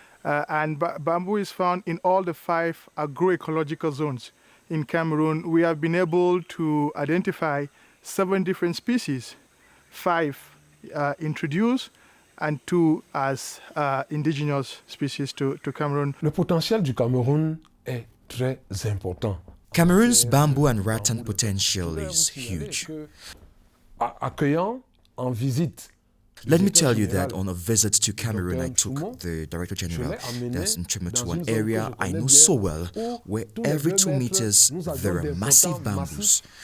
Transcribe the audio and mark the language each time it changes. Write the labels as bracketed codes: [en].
[en] Bamboo is found in all the 5 agroecological zones in Cameroon. We have been able to identify 7 different species, 5 introduced and 2 as indigenous species to Cameroon. [fr] Le potentiel du Cameroun est très important. [en] Cameroon's bamboo and rattan potential is huge. [fr] Accueillant en visite. [en] Let me tell you that on a visit to Cameroon, I took the Director General to an area I know so well, where every 2 meters there are massive bamboos.